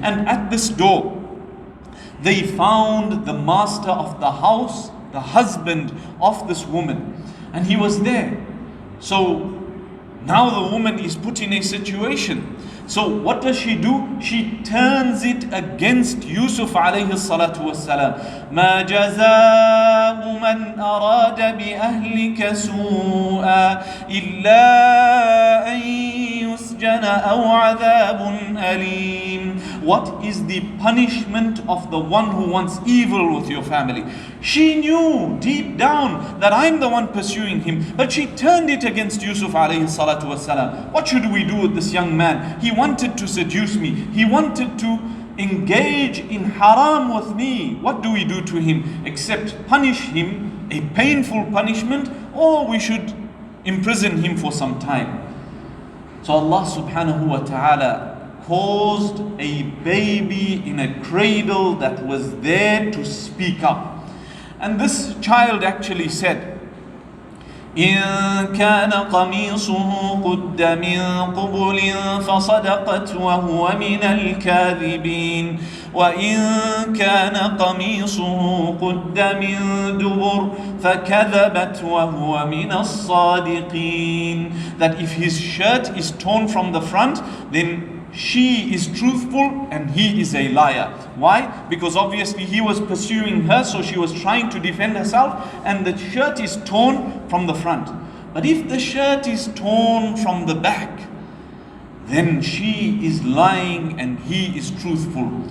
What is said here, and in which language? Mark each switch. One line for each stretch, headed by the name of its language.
English: And at this door, they found the master of the house, the husband of this woman, and he was there. So now the woman is put in a situation. So what does she do? She turns it against Yusuf alayhi salatu wassalam.
Arabic: ما جزاء من أراد بأهلك سوءا إلا أن يسجن أو عذاب أليم.
English: What is the punishment of the one who wants evil with your family? She knew deep down that I'm the one pursuing him, but she turned it against Yusuf alayhi salatu wasalam. What should we do with this young man? He wanted to seduce me. He wanted to engage in haram with me. What do we do to him except punish him, a painful punishment, or we should imprison him for some time? So Allah subhanahu wa ta'ala caused a baby in a cradle that was there to speak up. And this child actually said,
Arabic: إن كان قميصه قد من قبل فصدقت وهو من الكاذبين وإن كان قميصه قد من دبر فكذبت وهو من الصادقين.
English: That if his shirt is torn from the front, then she is truthful and he is a liar. Why? Because obviously he was pursuing her, so she was trying to defend herself, and the shirt is torn from the front. But if the shirt is torn from the back, then she is lying and he is truthful.